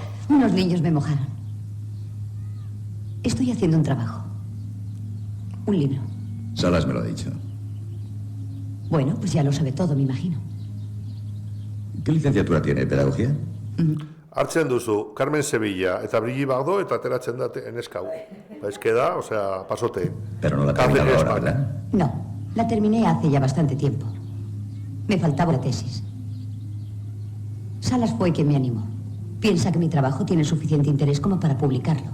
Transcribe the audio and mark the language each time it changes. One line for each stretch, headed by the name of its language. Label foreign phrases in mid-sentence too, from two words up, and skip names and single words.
Spanish: Unos niños me mojaron. Estoy haciendo un trabajo. Un libro. Salas me lo ha dicho. Bueno, pues ya lo sabe todo, me imagino. ¿Qué licenciatura tiene? ¿Pedagogía?
Basque: Hartzen duzu, Carmen Sevilla eta Brigitte Bardot eta ateratzen da neska hau.
Spanish: Es que da, o sea, pasote. Pero no la ha terminado ahora, ¿verdad? No, la terminé hace ya bastante tiempo. Me faltaba la tesis. Salas fue quien me animó. Piensa que mi trabajo tiene suficiente interés como para publicarlo.